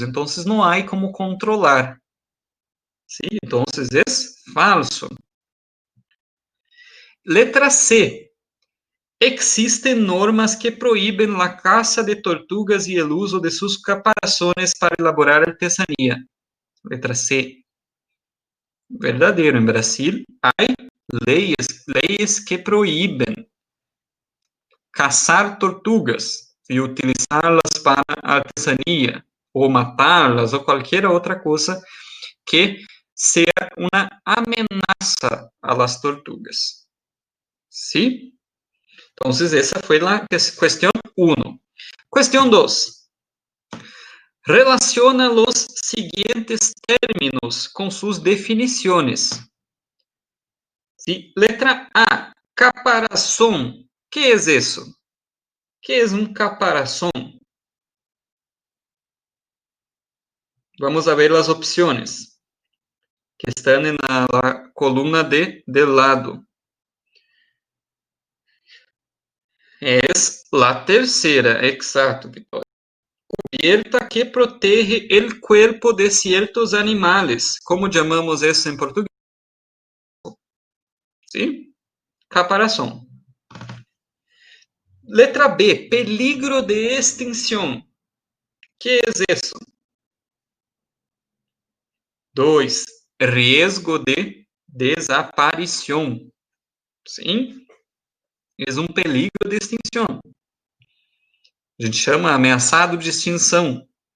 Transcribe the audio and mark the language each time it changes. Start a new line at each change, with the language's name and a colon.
Spanish: Entonces no hay como controlar. ¿Sí? Entonces es falso. Letra C. Existen normas que prohíben la caza de tortugas y el uso de sus caparazones para elaborar artesanía.
Portuguese: Letra C. Verdadeiro.
Spanish: En Brasil hay leyes que prohíben
Portuguese: caçar tortugas e utilizá-las para artesanía, ou matá-las, ou qualquer outra coisa que seja uma ameaça a las tortugas.
Spanish: ¿Sí? Entonces, esa fue la cuestión 1. Cuestión 2. Relaciona los siguientes términos con sus definiciones. ¿Sí? Letra A, caparazón. ¿Qué es eso? ¿Qué es un caparazón? Vamos a ver las opciones que están en la columna del lado. Es la tercera, exacto, Victoria. Cubierta que protege el cuerpo de ciertos animales. ¿Cómo llamamos eso en portugués? ¿Sí? Caparazón. Letra B, peligro de extinción. ¿Qué es eso? 2, riesgo de desaparición.
Portuguese: Sim? É um peligro de extinção. A gente chama ameaçado de extinção.